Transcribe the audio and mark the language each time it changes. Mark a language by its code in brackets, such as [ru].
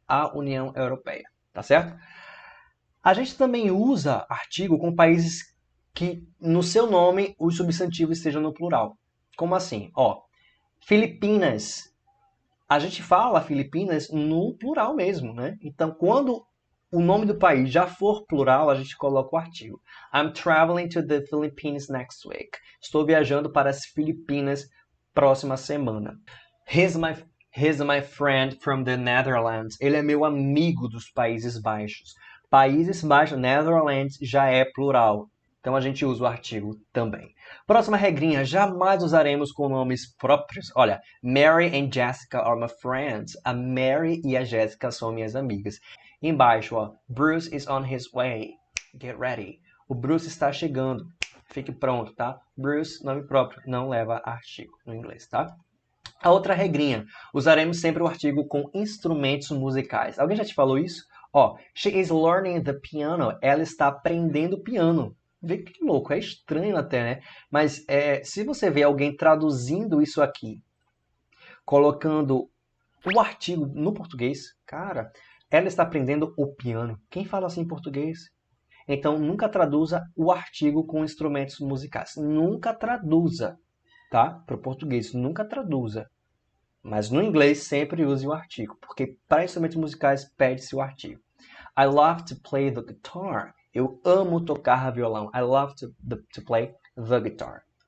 [pt] A União Europeia, tá certo? A gente também usa artigo com países que no seu nome os substantivos estejam no plural. Como assim? Ó, Filipinas. A gente fala Filipinas no plural mesmo, né? Então, quando o nome do país já for plural, a gente coloca o artigo. [en] I'm traveling to the Philippines next week. [pt] Estou viajando para as Filipinas próxima semana. [en] He's my friend from the Netherlands. [pt] Ele é meu amigo dos Países Baixos. Países Baixos, Netherlands, já é plural. Então a gente usa o artigo também. Próxima regrinha, jamais usaremos com nomes próprios. [en] Olha, Mary and Jessica are my friends. [pt] A Mary e a Jessica são minhas amigas. [en] Embaixo, ó, Bruce is on his way. Get ready. [pt] O Bruce está chegando. Fique pronto, tá? Bruce, nome próprio, não leva artigo no inglês, tá? A outra regrinha, usaremos sempre o artigo com instrumentos musicais. Alguém já te falou isso? [en] Ó, she is learning the piano. [pt] Ela está aprendendo piano. Vê que louco, é estranho até, né? Mas se você vê alguém traduzindo isso aqui, colocando o artigo no português, cara, ela está aprendendo o piano. Quem fala assim em português? Então, nunca traduza o artigo com instrumentos musicais. Nunca traduza, tá? Para o português, nunca traduza. Mas no inglês, sempre use o artigo, porque para instrumentos musicais, pede-se o artigo. [en] I love to play the guitar. [pt] Eu amo tocar violão. [en] I love to play the guitar.